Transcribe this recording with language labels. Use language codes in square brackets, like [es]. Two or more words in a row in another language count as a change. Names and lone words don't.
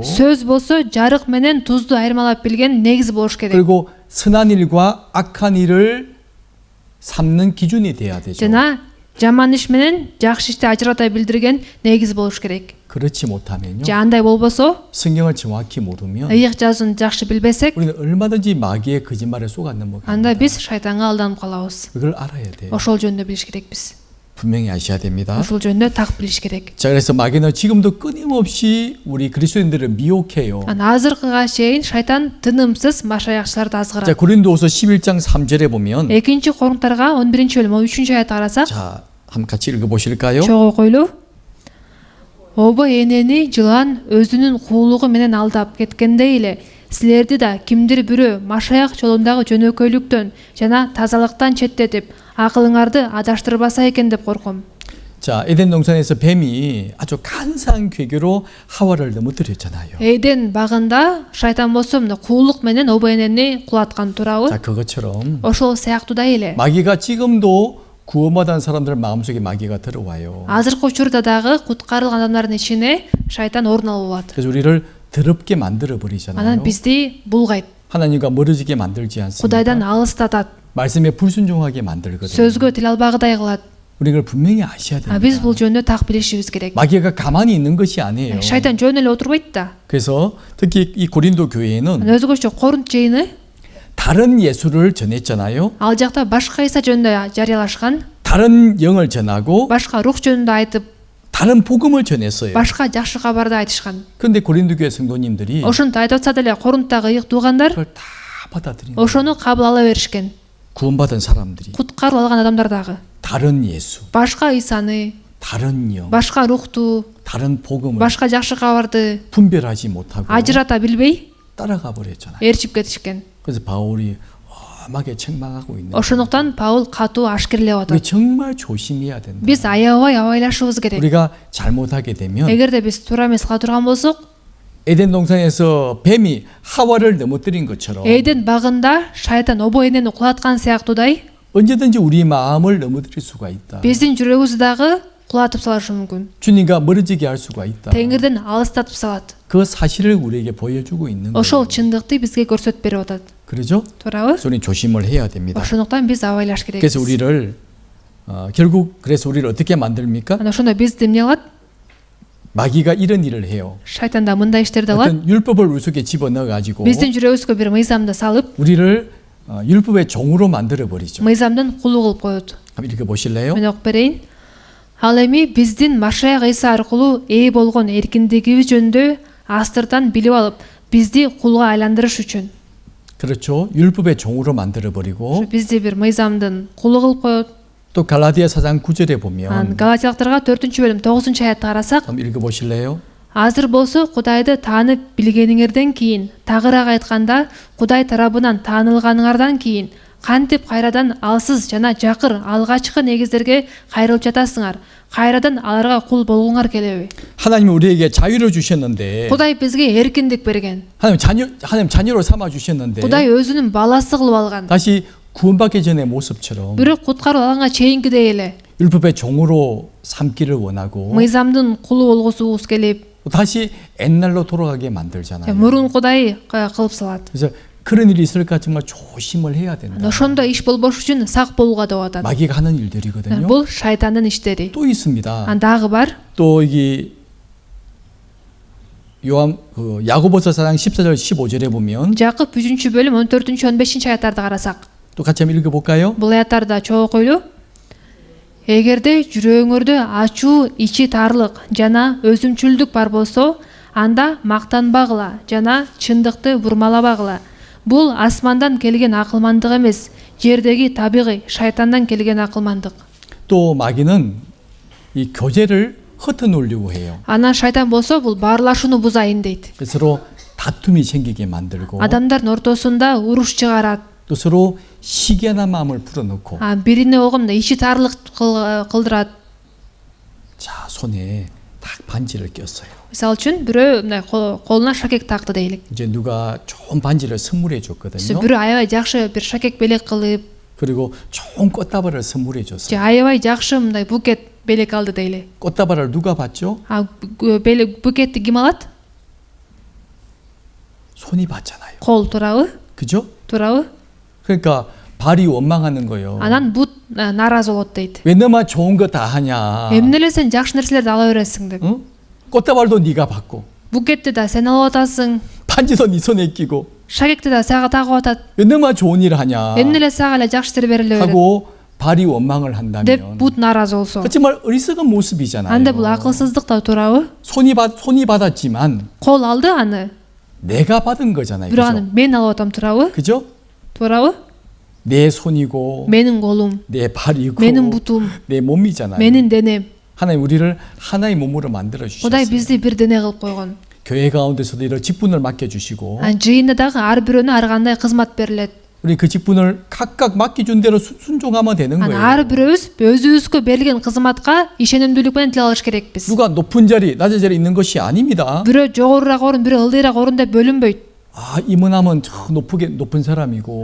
[ky] Сөз болсо жарык менен тузду айырмалап билген негиз болуш керек. [ko] 그리고 선한 일과 악한 일을 삼는 기준이 돼야 되죠. [ky] жана жаман иш менен жакшы ишти ажырата билдирген негиз болуш керек. [ko] 그렇지 못하면요, [ky] же андай болбосо, [ko] 성경을 정확히 모르면 [ky] ыйык жазууну жакшы билбесек, [ko] 우리는 얼마든지 마귀의 거짓말에 속았는 것 [ky] анда [ko] 같습니다. [ky] биз шайтанга алданып калабыз. [ko] 그걸 알아야 돼요. [ky] Ошол жөнүндө билиш керекпиз. [ko] 분명히 아셔야 됩니다. [ky] Ошол жөнүндө так билиш керек. [ko] 자, 그래서 마귀는 지금도 끊임없이 우리 그리스도인들을 미혹해요. [ky] Азыркыга чейин шайтан тынымсыз машаякчыларды [ko] 자, [ky] азгырат. [ko] 고린도후서 11장 3절에 보면, [ky] 2-Корунтарга 11-бөлүм 3-аятты карасак, [ko] 자, 한번 같이 읽어 보실까요? [ky] чогуу окуйлу. Оба энени жылан өзүнүн куулугу менен алдап кеткендей эле силерди да кимдир бирөө машаяк жолундагы жөнөкөйлүктөн жана тазалыктан четтетип, акылыңарды адаштырбаса экен деп корком. [ko] 자, 에덴 동산에서 뱀이 아주 간사한 괴계로 하와를 넘어뜨렸잖아요. [ky] Эден багында шайтан болсо мына куулук менен оба энени кулаткан туурабы? [ko] 자, 그것처럼 [ky] Ошол сыяктуудай эле. [ko] 마귀가 지금도 구원받은 사람들 마음속에 마귀가 들어와요. [ky] Азыркы учурда дагы куткарылган адамдардын ичине шайтан орун алып алат. [ko] 그래서 우리를 더럽게 만들어 버리잖아요. [ky] Анан бизди булгайт. [ko] 하나님과 멀어지게 만들지 않습니까? [ky] Кудайдан алыстатат. [ko] 말씀에 불순종하게 만들거든요. [ky] Сөзгө тил албагыдай кылат. [ko] 우리 이걸 분명히 아셔야 됩니다. [ky] Биз бул жөнүндө так билишибиз керек. [ko] 마귀가 가만히 있는 것이 아니에요. [ky] Шайтан жөн эле отурбайт да. [ko] 그래서 특히 이 고린도 교회에는 [ky] Өзгөчө Коринт жыйыны [ko] 다른 예수를 전했잖아요. [ky] ал жакта башка Иса жөнүндө жарыялашкан, [ko] 다른 영을 전하고 [ky] башка рух жөнүндө айтып, [ko] 다른 복음을 전했어요. [ky] башка жакшы кабарды айтышкан. [ko] 그런데 고린도 교회 성도님들이 [ky] Ошонтип айтып атса деле Коринттагы ыйык туугандар [ko] 그걸 다 받아들인 [ky] ошону кабыл ала беришкен. [ko] 구원받은 사람들이 [ky] Куткарып алган адамдар дагы [ko] 다른 예수, [ky] башка Исаны, [ko] 다른 영, [ky] башка рухту, [ko] 다른 복음을 [ky] башка жакшы кабарды [ko] 분별하지 못하고 [ky] ажырата билбей [ko] 따라가 버렸잖아요. [ky] ээрчип кетишкен. [ko] 그래서 바울이 엄하게 책망하고 있는 거예요. [ky] Ошондуктан Паул катуу ашкерлеп [ko] 우리 [ky] атат. [ko] 정말 조심해야 된다. [ky] Биз аябай абайлашыбыз керек. [ko] 우리가 잘못하게 되면 [ky] Эгерде биз туура эмес кыла турган болсок, [ko] 에덴 동산에서 뱀이 하와를 넘어뜨린 것처럼 [ky] Эден багында шайтан обо энени кулаткан сыяктуудай [ko] 언제든지 우리 마음을 넘어뜨릴 수가 있다. [ky] биздин жүрөгүбүздү дагы кулатып салышы мүмкүн. [ko] 주님과 멀어지게 할 수가 있다. [ky] Теңирден алыстатып салат. [ko] 그 사실을 우리에게 보여주고 있는 거예요. [ky] Ошол чындыкты бизге көрсөтүп берип атат. [ko] 그렇죠? [ky] Туурабы? [ko] 그래서 우리는 조심을 해야 됩니다. [ky] Ошондуктан биз абайлаш керек. [ko] 그래서 우리를 결국 그래서 우리를 어떻게 만듭니까? [ky] Ана ошондо бизди эмне кылат? [ko] 마귀가 이런 일을 해요. [ky] Шайтан да мындай иштерди кылат. [ko] 어떤 율법을 우리 속에 집어넣어 가지고 [ky] Биздин жүрөгүбүзгө бир мыйзамды салып, [ko] 우리를 율법의 종으로 만들어 버리죠. [ky] мыйзамдын кулу кылып коет. [ko] 한번 읽어 보실래요? [ky] Мен окуп берейин. Ал эми биздин Машаяк Иса аркылуу ээ болгон эркиндигибиз жөнүндө астыртан билип алып, бизди кулга айландырыш үчүн. [ko] 그렇죠. 율법의 종으로 만들어 버리고 [ky] Бизди бир мыйзамдын кулу кылып коет. [ko] 또 갈라디아 4장 9절에 보면 [ky] Галатиялыктарга 4-бөлүм 9-аятты карасак, [ko] 한번 읽어 보실래요? [ky] азыр болсо Кудайды таанып билгениңерден кийин, тагыраак айтканда, Кудай тарабынан таанылганыңардан кийин кантип кайрадан алсыз жана жакыр алгачкы негиздерге кайрылып жатасыңар. Кайрадан аларга кул болгуңар келеби? [ko] 하나님이 우리에게 자유를 주셨는데 [ky] Кудай бизге эркиндик берген. [ko] 하나님 자녀로 삼아 주셨는데 [ky] Кудай өзүнүн баласы кылып алган. [ko] 다시 구원받기 전의 모습처럼 [ky] Бирок куткарып алганга чейинкидей эле [ko] 율법의 종으로 삼기를 원하고 [ky] мыйзамдын кулу болгусубуз келип, [ko] 다시 옛날로 돌아가게 만들잖아요. [ky] мурункудай кылып салат. [ko] 그래서 그런 일이 있을까 정말 조심을 해야 된다. [ky] Ошондо иш болбош үчүн сак болууга деп атат. [ko] 마귀가 하는 일들이거든요. [ky] Бул шайтандын иштери. [ko] 또 있습니다. [ky] Дагы бар. [ko] 또 이게 야고보서 4장 14절 15절에 보면 [ky] Жакып 3-бөлүм 14-15 карасак, [ko] 또 같이 한번 읽어볼까요? [ky] бул аяттарда чогуу окуйлу. Эгерде жүрөгүңөрдө ачуу, ичи тарлык жана өзүмчүлдүк бар болсо, анда мактанбагыла жана чындыкты бурмалабагыла. Бул асмандан келген акылмандык эмес, жердеги табигый шайтандан келген акылмандык. [ko] 또 마귀는 이 교제를 흩어놓으려고 해요. [ky] Анан шайтан болсо бул баарлашууну бузайын дейт. [ko] 서로 다툼이 생기게 만들고 [ky] Адамдардын ортосунда уруш чыгарат. [ko] 또 서로 시기하는 마음을 불어넣고 [ky] Бирине болгондо ичи тарлык кылдырат. [ko] 자 손에 딱 반지를 꼈어요. [ky] Мисалы үчүн бирөө мындай колуна шакек такты дейлик. [ko] 이제 누가 좋은 반지를 선물해 줬거든요. [ky] Бирөө аябай жакшы бир шакек белек кылып, [ko] 그리고 좋은 꽃다발을 선물해 줬어요. [ky] же аябай жакшы мындай букет белек алды дейле. [ko] 꽃다발을 누가 받죠? [ky] Белек букетти ким алат? [ko] 손이 받잖아요. [ky] Кол, туурабы? [ko] 그죠? [ky] Туурабы? [ko] 그러니까 발이 원망하는 거예요. [ky] Анан бут наразы болот дейт. [ko] 왜 너만 좋은 거 다 하냐? [ky] Эмне эле сен жакшы нерселерди ала бересиң деп. [ko] 응? 꽃다발도 네가 받고 [ky] Букетти да сен алып атасың, [ko] 반지도 네 손에 끼고 [ky] шакекти да сага тагып атат. [ko] 왜 너만 좋은 일 하냐? [ky] Эмне эле сага эле жакшы ишти бериле берет [ko] 하고 발이 원망을 [ky] деп [ko] 한다면 [ky] бут наразы болсо. [ko] 정말 어리석은 모습이잖아요. [ky] Анда бул акылсыздык да, туурабы? [ko] 손이 받았지만 [ky] Кол алды аны, [ko] 내가 받은 거잖아요. [ky] бирок [ko] 그죠? [ky] аны мен алып атам, туурабы? [ko] 그죠? [ky] Туурабы? [ko] 내 손이고 [ky] Менин колум, [ko] 내 발이고 [ky] менин бутум, [ko] 내 몸이잖아요. [ky] менин денем. [ko] 하나님 우리를 하나의 몸으로 만들어 [ky] Кудай [ko] 주셨어요. [ky] бизди бир дене кылып койгон. [ko] 교회 가운데서도 이런 직분을 맡겨 주시고 [ky] Жыйында дагы ар бирөөнө ар кандай кызмат берилет. [ko] 우리 그 직분을 각각 맡겨준 대로 순종하면 되는 거예요. [ky] Ар бирөөбүз өзүбүзгө берилген кызматка ишенимдүүлүк менен тил алыш керекпиз. [ko] 누가 높은 자리, 낮은 자리 있는 것이 아닙니다. [ky] Бирөө жогорураак орун, бирөө ылдыйраак орун деп бөлүнбөйт. [ko] 아, 임원하면 저 높은 사람이고